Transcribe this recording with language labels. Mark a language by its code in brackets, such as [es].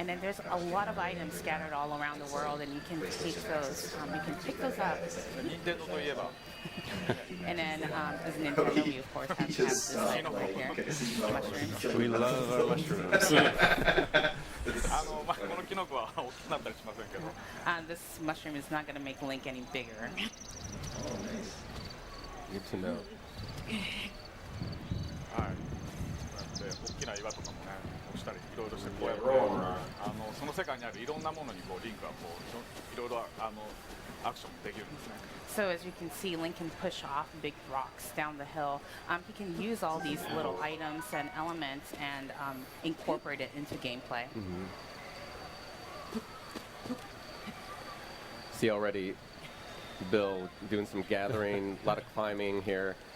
[en] And then there's a lot of items scattered all around the world, and you can take those. You can pick those up. [ja] 任天堂といえば [en] And then, as Nintendo, we of course have this item right here, mushrooms. We love our mushrooms. [ja] まあ、このキノコは大きくなったりしませんけど [en] This mushroom is not going to make Link any bigger. Good to know. [ja] はい、こうやって大きな岩とかもね、押したりいろいろしてこうやってその世界にあるいろんなものにこうリンクはこういろいろアクションできるんですね。 [en] So as you can see, Link can push off big rocks down the hill. He can use all these little items and elements and incorporate it into gameplay. See already Bill doing some gathering, a lot of climbing here.